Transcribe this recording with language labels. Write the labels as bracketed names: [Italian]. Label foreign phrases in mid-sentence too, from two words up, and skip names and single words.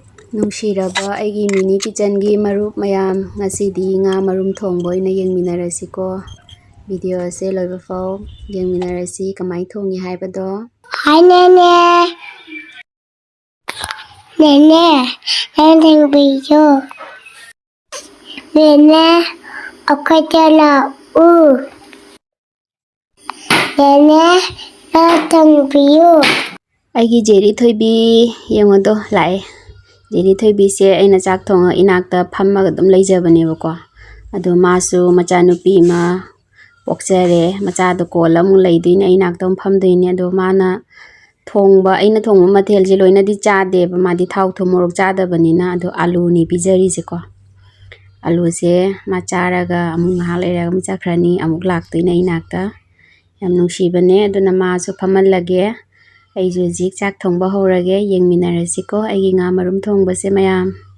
[Manipuri] ꯅꯨꯡꯁꯤꯔꯕ ꯑꯩꯒꯤ ꯃꯤꯅꯤ ꯀꯤꯆꯟꯒꯤ ꯃꯔꯨꯞ ꯃꯌꯥꯝ, ꯉꯁꯤꯗꯤ ꯉꯥ ꯃꯔꯨꯝ ꯊꯣꯡꯕ ꯑꯣꯏꯅ ꯌꯦꯡꯃꯤꯟꯅꯔꯁꯤꯀꯣ꯫ ꯚꯤꯗꯤꯑꯣ ꯑꯁꯤ ꯂꯣꯏꯕꯐꯥꯎ ꯌꯦꯡꯃꯤꯟꯅꯔꯁꯤ ꯀꯃꯥꯏꯅ ꯊꯣꯡꯉꯤ ꯍꯥꯏꯕꯗꯣ꯫ [English] Hi Nene. Nene, anything with you. Nene, okay chala. Nene, nothing with you. [Manipuri] ꯑꯩꯒꯤ ꯖꯦꯔꯤ ꯊꯣꯏꯕꯤ ꯌꯦꯡꯉꯣꯗꯣ ꯂꯥꯛꯑꯦ꯫ ꯖꯦꯔꯤ ꯊꯣꯏꯕꯤꯁꯦ ꯑꯩꯅ ꯆꯥꯛ ꯊꯣꯡꯉ ꯏꯅꯥꯛꯇ ꯐꯝꯃꯒ ꯑꯗꯨꯝ ꯂꯩꯖꯕꯅꯦꯕꯀꯣ꯫ ꯑꯗꯣ ꯃꯥꯁꯨ ꯃꯆꯥꯅꯨꯄꯤ ꯑꯃ ꯄꯣꯛꯆꯔꯦ꯫ ꯃꯆꯥꯗꯣ ꯀꯣꯜꯂ ꯑꯃꯨꯛ ꯂꯩꯗꯣꯏꯅꯦ, ꯑꯩ ꯏꯅꯥꯛꯇ ꯑꯃꯨꯛ ꯐꯝꯗꯣꯏꯅꯦ꯫ ꯑꯗꯣ ꯃꯥꯅ ꯑꯩꯅ ꯊꯣꯡꯕ ꯃꯊꯦꯜꯁꯦ ꯂꯣꯏꯅꯗꯤ ꯆꯥꯗꯦꯕ, ꯃꯥꯗꯤ ꯊꯥꯎ ꯊꯨꯝ ꯃꯣꯔꯣꯛ ꯆꯥꯗꯕꯅꯤꯅ꯫ ꯑꯗꯣ ꯑꯥꯂꯨꯅꯤ ꯄꯤꯖꯔꯤꯁꯦꯀꯣ꯫ ꯑꯥꯂꯨꯁꯦ ꯃꯥ ꯆꯥꯔꯒ ꯑꯃꯨꯛ ꯉꯥꯏꯍꯥꯛ ꯂꯩꯔꯒ ꯑꯃꯨꯛ ꯆꯠꯈ꯭ꯔꯅꯤ, ꯑꯃꯨꯛ ꯂꯥꯛꯇꯣꯏꯅꯦ ꯑꯩ ꯏꯅꯥꯛꯇ꯫ ꯌꯥꯝ ꯅꯨꯡꯁꯤꯕꯅꯦ꯫ ꯑꯗꯨꯅ ꯃꯥꯁꯨ ꯐꯝꯍꯜꯂꯒꯦ, ꯑꯩꯁꯨ ꯍꯧꯖꯤꯛ ꯆꯥꯛ ꯊꯣꯡꯕ ꯍꯧꯔꯒꯦ꯫ ꯌꯦꯡꯃꯤꯟꯅꯔꯁꯤꯀꯣ ꯑꯩꯒꯤ ꯉꯥ ꯃꯔꯨꯝ ꯊꯣꯡꯕꯁꯦ ꯃꯌꯥꯝ꯫